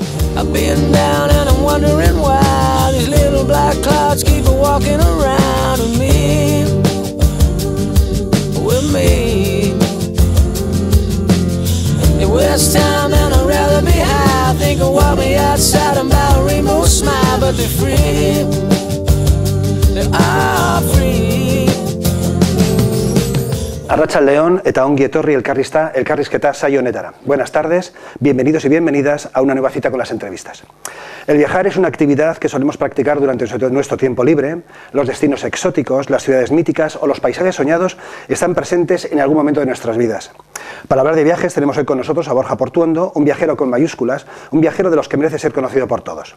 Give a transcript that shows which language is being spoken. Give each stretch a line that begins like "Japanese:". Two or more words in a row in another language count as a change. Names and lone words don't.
English: I've been down and I'm wondering why these little black clouds keep walking around with me, with me. It was time and I'd rather be high. Think of what me outside about a rainbow smile, but they're free, they are free.
Basque: Arratsaldeon eta ongi etorri elkarrizketa saio honetara.
Spanish: Buenas tardes, bienvenidos y bienvenidas a una nueva cita con las entrevistas. El viajar es una actividad que solemos practicar durante nuestro tiempo libre. Los destinos exóticos, las ciudades míticas o los paisajes soñados están presentes en algún momento de nuestras vidas. Para hablar de viajes tenemos hoy con nosotros a Borja Portuondo, un viajero con mayúsculas, un viajero de los que merece ser conocido por todos.